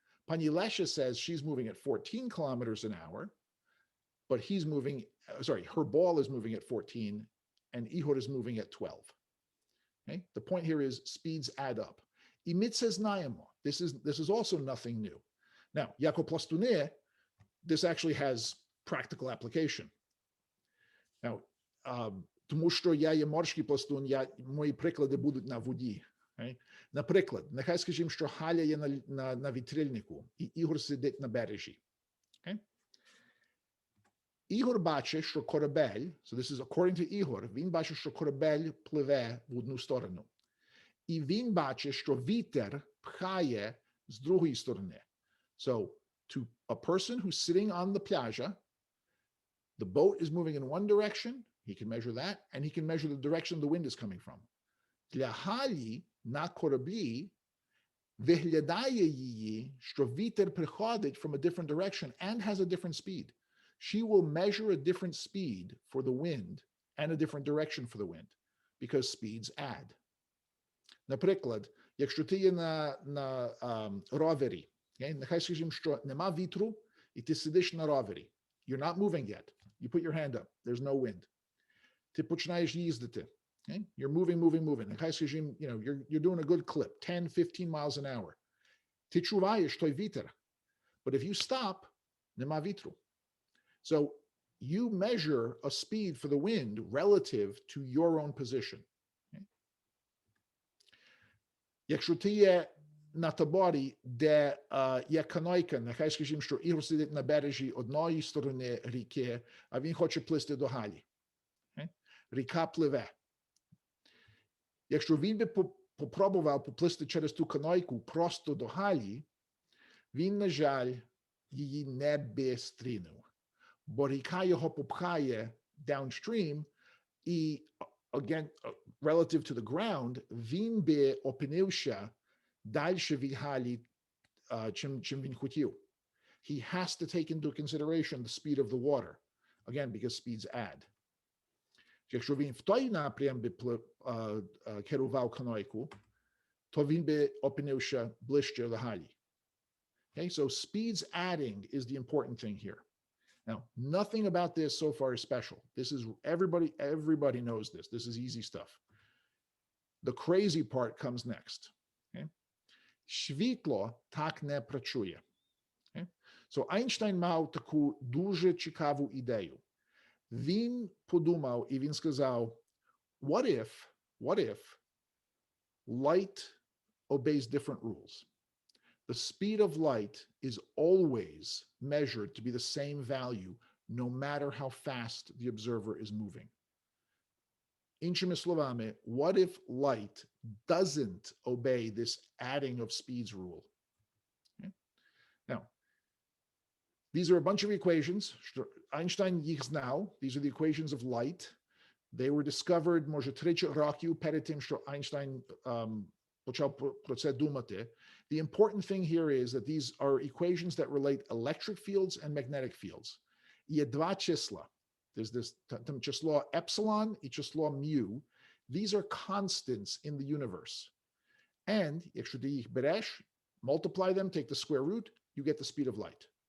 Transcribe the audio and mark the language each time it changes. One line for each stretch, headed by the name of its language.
English: Pani Lesha says she's moving at 14 kilometers an hour, but he's moving, her ball is moving at 14, and Ihor is moving at 12. Okay? The point here is speeds add up. Imit says Nayamo. This is also nothing new. Now, Jako Plastune, this actually has practical application.
Ukrainian: Now, тому що я є морський пластун, мої приклади будуть на воді.
English: Okay?
Ukrainian: Наприклад, нехай скажімо, що Галя є на вітрильнику, і Ігор сидить на бережі.
English: Okay?
Ukrainian: Ігор бачить, що корабель,
English: so this is according to
Ukrainian: Ігор, він бачить, що корабель пливе в одну сторону. І він бачить, що вітер пхає з другої сторони.
English: So, to a person who's sitting on the plaja, the boat is moving in one direction, he can measure that, and he can measure the direction the wind is coming from.
Ukrainian: Для Галі на кораблі виглядає її, що вітер приходить
English: from a different direction and has a different speed. She will measure a different speed for the wind and a different direction for the wind because speeds add.
Ukrainian: Наприклад, якщо ти є на ровері, нехай скажімо, що нема вітру, і ти сидиш на ровері.
English: You're not moving yet. You put your hand up. There's no wind.
Ukrainian: Ти починаєш їздити.
English: Okay? You're moving.
Ukrainian: Нехай скажімо,
English: you're doing a good clip, 10, 15 miles an hour.
Ukrainian: Ти чуваєш той вітер.
English: But if you stop,
Ukrainian: нема вітру.
English: So you measure a speed for the wind relative to your own position. Okay?
Ukrainian: Якщо ти є на таборі, де є канойка, нехай скажімо, що Ігор сидить на бережі одної сторони ріки, а він хоче плисти до Галі. Okay? Ріка пливе. Якщо він би попробував поплисти через ту канойку просто до Галі, він, на жаль, її не би стрінув. Бо ріка його попхає downstream, і, again, relative to the ground, він би опинився дальше від Галі, чим він хотів.
English: He has to take into consideration the speed of the water, again, because speeds add.
Ukrainian: Якщо він в той напрям би керував канойку, то він би опинився ближче до Галі.
English: Okay, so speeds adding is the important thing here. Now, nothing about this so far is special. This is everybody knows this. This is easy stuff. The crazy part comes next. Okay?
Ukrainian: Світло так не працює. Okay?
English: So
Ukrainian: Einstein мав таку дуже цікаву ідею. Він подумав і він сказав,
English: what if light obeys different rules? The speed of light is always measured to be the same value, no matter how fast the observer is moving.
Ukrainian: Іншими словами,
English: what if light doesn't obey this adding of speeds rule? Okay? Now, these are a bunch of equations.
Ukrainian: Einstein їх знав.
English: These are the equations of light. They were discovered,
Ukrainian: може, 30 років перед тим, що Einstein почав про це думати.
English: The important thing here is that these are equations that relate electric fields and magnetic fields.
Ukrainian: Є два числа.
English: There's this число epsilon і число mu. These are constants in the universe. And
Ukrainian: якщо ти їх береш,
English: multiply them, take the square root, you get the speed of light.